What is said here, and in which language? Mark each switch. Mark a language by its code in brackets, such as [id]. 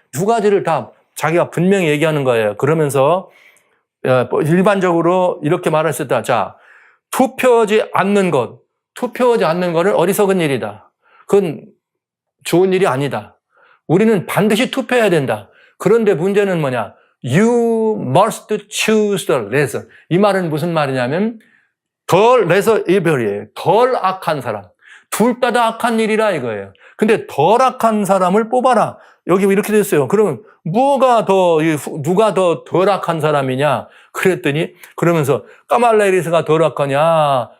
[ko] 두 가지를 다 자기가 분명히 얘기하는 거예요. 그러면서 일반적으로 이렇게 말했을 때 자, 투표하지 않는 거는 어리석은 일이다. 그건 좋은 일이 아니다. 우리는 반드시 투표해야 된다. 그런데 문제는 뭐냐? [en] You must choose the lesser. [ko] 이 말은 무슨 말이냐면 덜 lesser evil이에요. 덜 악한 사람. 둘 다 악한 일이라 이거예요. 근데 덜 악한 사람을 뽑아라. 여기 이렇게 됐어요. 그러면 누가 더 덜 악한 사람이냐? 그랬더니 그러면서 까말라 해리스가 덜 악하냐?